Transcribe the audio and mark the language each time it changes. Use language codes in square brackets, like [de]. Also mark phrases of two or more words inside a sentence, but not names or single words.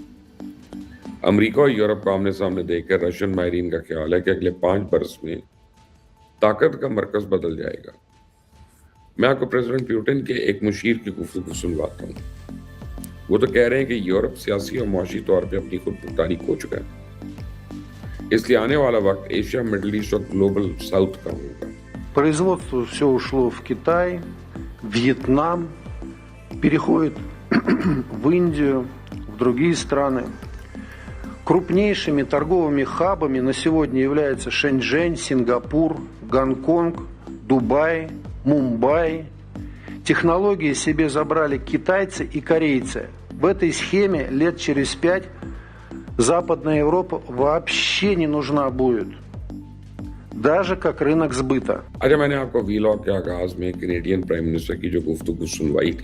[ur] امریکہ اور یورپ کو آمنے سامنے دیکھ کر رشین ماہرین کا خیال ہے کہ اگلے 5 برس میں طاقت کا مرکز بدل جائے گا۔ میں آپ کو پریزیڈنٹ پیوٹن کے ایک مشیر کی گفتگو سنواتا ہوں۔ وہ تو کہہ رہے ہیں کہ یورپ سیاسی اور معاشی طور پہ اپنی خود مختاری کھو چکا ہے، اس لیے آنے والا وقت ایشیا، مڈل ایسٹ اور [en] Global South [ur] کا ہوگا۔ [ru] Производство все ушло в Китай, Вьетнам, переходит в Индию, в другие страны. Крупнейшими торговыми хабами на сегодня являются Шэньчжэнь, Сингапур, Гонконг, Дубай, Мумбай. Технологии себе забрали китайцы и корейцы. В этой схеме лет через 5 Западная Европа вообще не нужна будет. Даже как рынок сбыта. [ur] اچھا، میں نے آپ کو ویلاگ کے آغاز میں [en] Canadian Prime Minister [ur] کی جو گفتگو سنوائی تھی